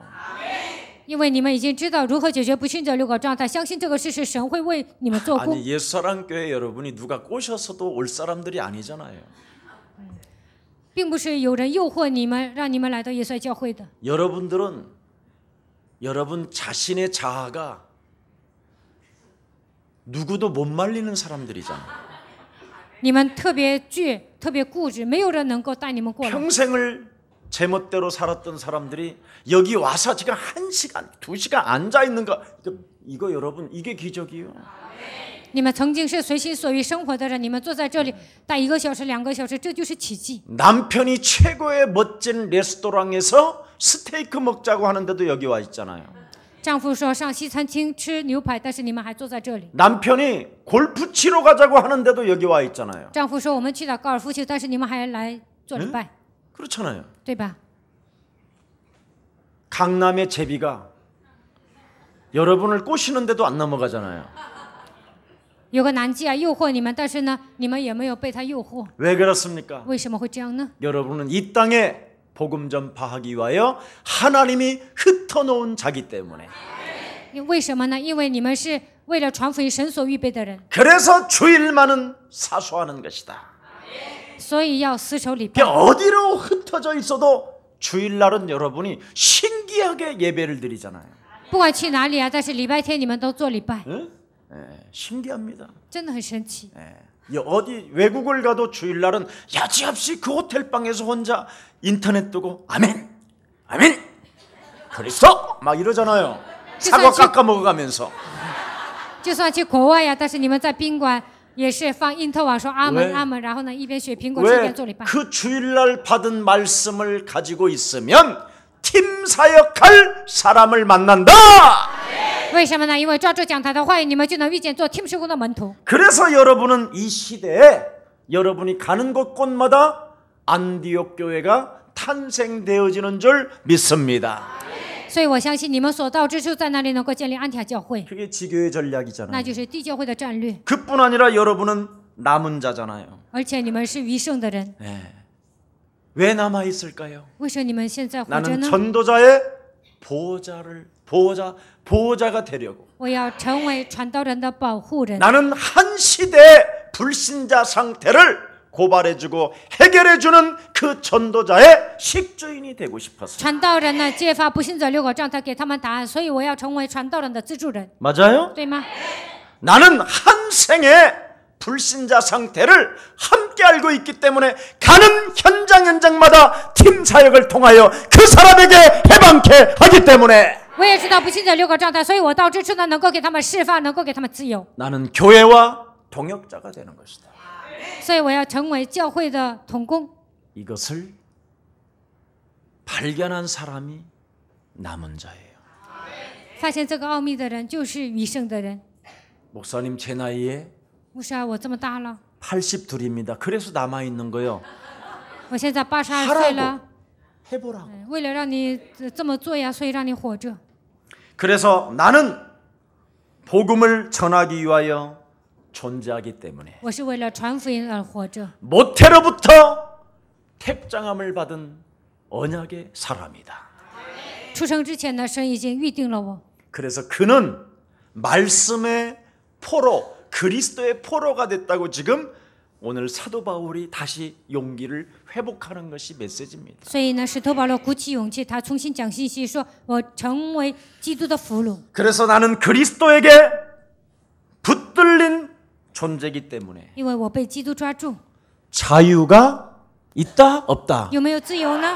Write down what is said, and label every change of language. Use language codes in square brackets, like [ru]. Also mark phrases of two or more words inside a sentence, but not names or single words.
[zh] 因为你们已经知道如何解决不信者6个状态，相信这个事实，神会为你们做工。 [ko] 아니 옛사랑교회 여러분이 누가 꼬셔서도 올 사람들이 아니잖아요. [zh] 并不是有人诱惑你们，让你们来到耶稣教会的。 [ko] 여러분들은 여러분 자신의 자아가 누구도 못 말리는 사람들이잖아요. [zh] 你们特别倔，特别固执，没有人能够带你们过来。 [ko] 평생을 제멋대로 살았던 사람들이 여기 와서 지금 1시간, 2시간 앉아 있는 거 이거 여러분 이게 기적이에요. [zh] 你们曾经是随心所欲生活的人，你们坐在这里待1个小时、2个小时，这就是奇迹。 [ko] 남편이 최고의 멋진 레스토랑에서 스테이크 먹자고 하는데도 여기 와 있잖아요. [zh] 丈夫说上西餐厅吃牛排，但是你们还坐在这里。 [ko] 남편이 골프 치러 가자고 하는데도 여기 와 있잖아요. [zh] 丈夫说我们去打高尔夫球，但是你们还来做礼拜， [ko] 그렇잖아요. [zh] 对吧？ [ko] 강남의 제비가 여러분을 꼬시는데도 안 넘어가잖아요. [zh] 有个男妓啊诱惑你们，但是呢，你们也没有被他诱惑。 [ko] 왜 그렇습니까? [zh] 为什么会这样呢？ [ko] 여러분은 이 땅에 복음 전파하기 위하여 하나님이 흩어놓은 자기 때문에. [zh] 为什么呢？因为你们是为了传福音神所预备的人， [ko] 그래서 주일만은 사수하는 것이다. [zh] 所以要死守礼拜。 [ko] 어디로 흩어져 있어도 주일날은 여러분이 신기하게 예배를 드리잖아요. [zh] 不管去哪里啊，但是礼拜天你们都做礼拜。 [ko] 응? 신기합니다. [zh] 真的很神奇。 [ko] 어디 외국을 가도 주일날은 여지없이 그 호텔 방에서 혼자 인터넷 뜨고 아멘, 아멘, 그리스도 막 이러잖아요. 사과 깎아 먹어가면서. [zh] 就算去国外呀，但是你们在宾馆也是放因特网说阿门 [ko] 왜 [zh] 阿门，然后呢一边学苹果树一 [ko] 왜 [zh] 边做礼拜。 [ko] 그 주일날 받은 말씀을 가지고 있으면 팀 사역할 사람을 만난다. [zh] 为什么呢？因为抓住讲台的话语，你们就能遇见做 team 事工的门徒。 [ko] 그래서 여러분은 이 시대에 여러분이 가는 곳곳마다 안디옥 교회가 탄생되어지는 줄 믿습니다. [zh] 所以我相信你们所到之处，在那里能够建立安提阿教会， [ko] 그게 지교의 전략이잖아요. [zh] 那就是地教会的战略。 [ko] 그뿐 아니라 여러분은 남은 자잖아요. [zh] 而且你们是余剩的人， [ko] 왜 남아 있을까요? [zh] 为什么你们现在活着 [ko] 나는 [zh] 呢？ [ko] 전도자의 보호자가 되려고. [zh] 我要成为传道人的保护人。 [ko] 나는 한 시대의 불신자 상태를 고발해주고 해결해주는 그 전도자의 식주인이 되고 싶었어요. [zh] 传道人呢，揭发不信者6个状态，给他们答案，所以我要成为传道人的资助人， [ko] 맞아요? [zh] 对吗？ [ko] 나는 한 생의 불신자 상태를 함께 알고 있기 때문에 가는 현장마다 팀 사역을 통하여 그 사람에게 해방케 하기 때문에 [zh] 我也知道不信者6个状态，所以我到之处呢，能够给他们释放，能够给他们自由。 [ko] 나는 교회와 동역자가 되는 것이다. [zh] 所以我要成为教会的同工。 [ko] 이것을 발견한 사람이 남은 자예요. [zh] 发现这个奥秘的人就是余剩的人。 [ko] 목사님 제 나이에 [zh] 牧师啊，我这么大了， [ko] 82입니다. 그래서 남아 있는 거요. [zh] 我现在82岁了， [ko] 해보라고. [zh] 为了让你这么做呀，所以让你活着。 [ko] 그래서 나는 복음을 전하기 위하여 존재하기 때문에 [zh] 我是为了传福音而活着。 [ko] 모태로부터 택장함을 받은 언약의 사람이다. [zh] 出生之前呢，神已经预定了我， [ko] 그래서 그는 말씀의 포로, 그리스도의 포로가 됐다고 지금 오늘 사도 바울이 다시 용기를 회복하는 것이 메시지입니다. [zh] 所以呢，使徒保罗鼓起勇气，他重新讲信息，说我成为基督的俘虏。 [ko] 그래서 나는 그리스도에게 붙들린 존재이기 때문에 [zh] 因为我被基督抓住， [ko] 자유가 있다 없다 [zh] 有没有自由呢？